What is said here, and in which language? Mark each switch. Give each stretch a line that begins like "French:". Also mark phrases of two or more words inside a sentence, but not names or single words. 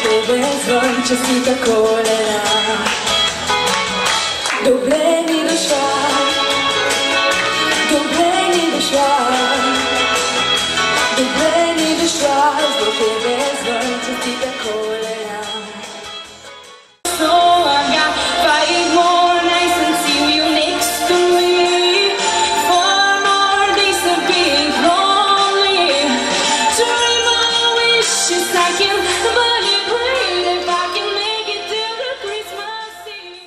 Bulgarian: тебе звън, честита Коледа. Добре ни дошла, добре ни дошла, добре ни дошла, до тебе звън, честита Коледа.
English: So I got 5 more nights until you're next to me, 4 more days of being lonely. Dream my wishes I can barely breathe if I can make it till the Christmas Eve.